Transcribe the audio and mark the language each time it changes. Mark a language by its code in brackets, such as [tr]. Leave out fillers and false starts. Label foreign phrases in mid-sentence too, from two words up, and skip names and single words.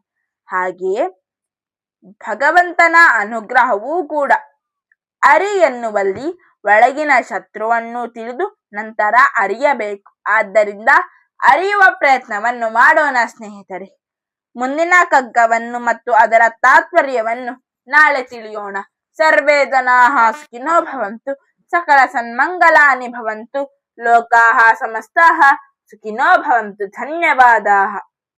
[kn] ಹಾಗೆಯೇ ಭಗವಂತನ ಅನುಗ್ರಹವೂ ಕೂಡ. ಅರಿ ಎನ್ನುವಲ್ಲಿ ಒಳಗಿನ ಶತ್ರುವನ್ನು ತಿಳಿದು ನಂತರ ಅರಿಯಬೇಕು. ಆದ್ದರಿಂದ ಅರಿಯುವ ಪ್ರಯತ್ನವನ್ನು ಮಾಡೋಣ ಸ್ನೇಹಿತರೆ. ಮುಂದಿನ ಕಗ್ಗವನ್ನು ಮತ್ತು ಅದರ ತಾತ್ಪರ್ಯವನ್ನು ನಾಳೆ ತಿಳಿಯೋಣ. [sa] ಸರ್ವೇ ಜನಾಃ ಸುಖಿನೋ ಭವಂತು, ಸಕಲ ಸನ್ಮಂಗಲಾನಿ ಭವಂತು, ಲೋಕಾಃ ಸಮಸ್ತಾಃ ಸುಖಿನೋ ಭವಂತು. ಧನ್ಯವಾದಾಃ.